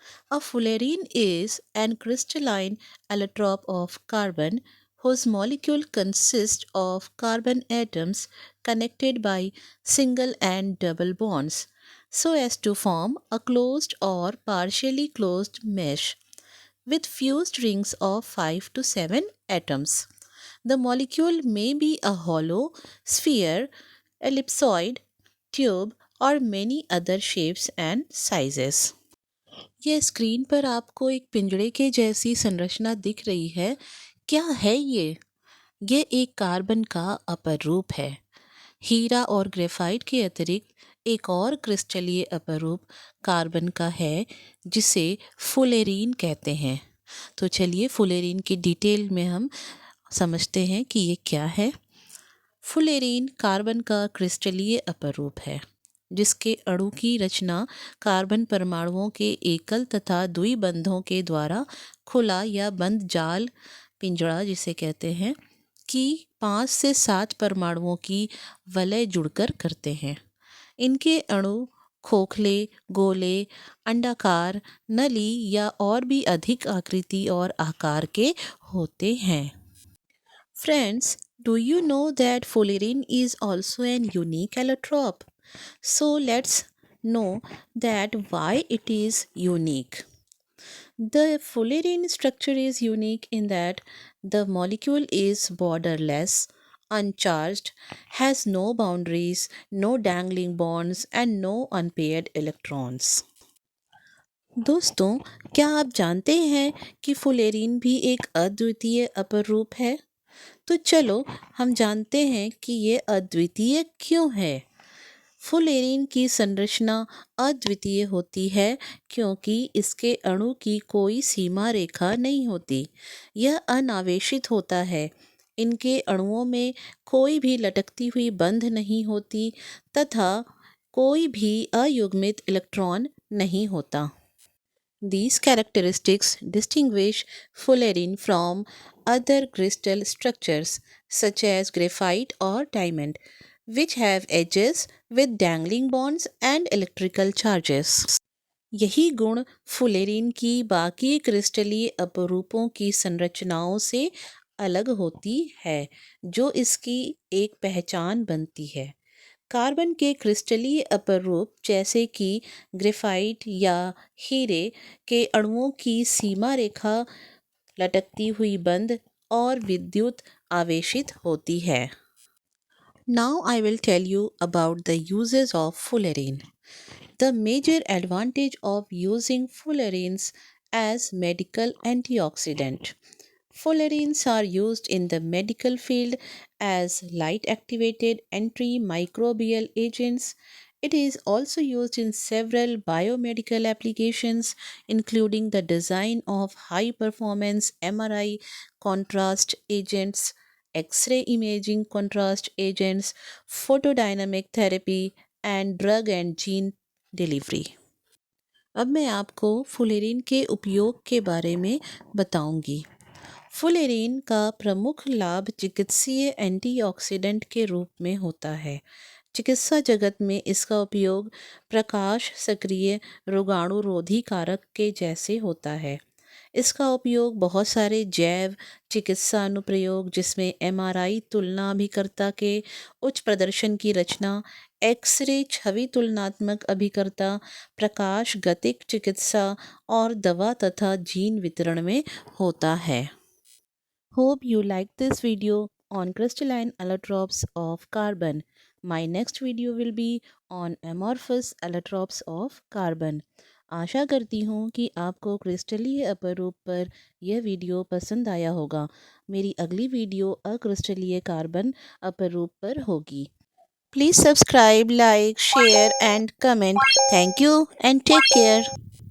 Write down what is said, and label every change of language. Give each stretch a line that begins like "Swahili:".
English: A fullerene is an crystalline allotrope of carbon whose molecule consists of carbon atoms connected by single and double bonds so as to form a closed or partially closed mesh with fused rings of 5 to 7 atoms. The molecule may be a hollow, sphere, ellipsoid, tube or many other shapes and sizes.
Hindi: यह screen पर आपको एक पिंजड़े के जैसी संरचना दिख रही है। क्या है ये? यह एक कार्बन का अपर रूप है। हीरा और ग्रेफाइट के अतिरिक्त एक और क्रिस्टलीय अपर रूप कार्बन का है जिसे फुलेरीन कहते हैं। तो चलिए फुलेरीन की डिटेल में हम समझते हैं कि ये क्या है। फुलेरीन कार्बन का क्रिस्टलीय अपरूप है जिसके अणु की रचना कार्बन परमाणुओं के एकल तथा द्विबंधों के द्वारा खुला या बंद जाल पिंजड़ा जिसे कहते हैं कि 5 से 7 परमाणुओं की वलय जुड़कर करते हैं। इनके अणु खोखले, गोले, अंडाकार, नली या और भी अधिक आकृति और आकार के होते हैं।
English: Friends, do you know that fullerene is also an unique allotrope? So let's know that why it is unique. The fullerene structure is unique in that the molecule is borderless, uncharged, has no boundaries, no dangling bonds, and no unpaired electrons.
Hindi: दोस्तों, क्या आप जानते हैं कि फुलेरीन भी एक अद्वितीय अपरूप है? तो चलो हम जानते हैं कि ये अद्वितीय क्यों है। फुलेरीन की संरचना अद्वितीय होती है क्योंकि इसके अणु की कोई सीमा रेखा नहीं होती। यह अनावेशित होता है। इनके अणुओं में कोई भी लटकती हुई बंध नहीं होती तथा कोई भी अयुग्मित इलेक्ट्रॉन नहीं होता।
English: These characteristics distinguish fullerene from other crystal structures such as graphite or diamond, which have edges with dangling bonds and electrical charges.
Hindi: यही गुण फुलेरीन की बाकी क्रिस्टलीय अपरूपों की संरचनाओं से अलग होती है जो इसकी एक पहचान बनती है। कार्बन के क्रिस्टलीय अपरूप जैसे कि ग्रेफाइट या हीरे के अणुओं की सीमा रेखा लटकती हुई बंद और विद्युत आवेशित होती है।
English: Now I will tell you about the uses of fullerene. The major advantage of using fullerenes as medical antioxidant. Fullerenes are used in the medical field as light activated antimicrobial agents. It is also used in several biomedical applications, including the design of high performance MRI contrast agents, X ray imaging contrast agents, photodynamic therapy, and drug and gene delivery.
Hindi: अब मैं आपको फुलेरीन के उपयोग के बारे में बताऊंगी। फुलेरीन का प्रमुख लाभ चिकित्सीय एंटीऑक्सीडेंट के रूप में होता है। चिकित्सा जगत में इसका उपयोग प्रकाश सक्रिय रोगाणुरोधी कारक के जैसे होता है। इसका उपयोग बहुत सारे जैव चिकित्सा अनुप्रयोग जिसमें एमआरआई तुलना अभिकर्ता के उच्च प्रदर्शन की रचना, एक्स-रे छवि तुलनात्मक अभिकर्ता, प्रकाश गतिक चिकित्सा और दवा तथा जीन वितरण में होता है।
English: Hope you like this video on crystalline allotropes of carbon. My next video will be on amorphous allotropes of carbon.
Hindi: आशा करती हूँ कि आपको क्रिस्टलीय अपरूप पर यह वीडियो पसंद आया होगा। मेरी अगली वीडियो अक्रिस्टलीय कार्बन अपरूप पर होगी।
English: Please subscribe, like, share and comment. Thank you and take care.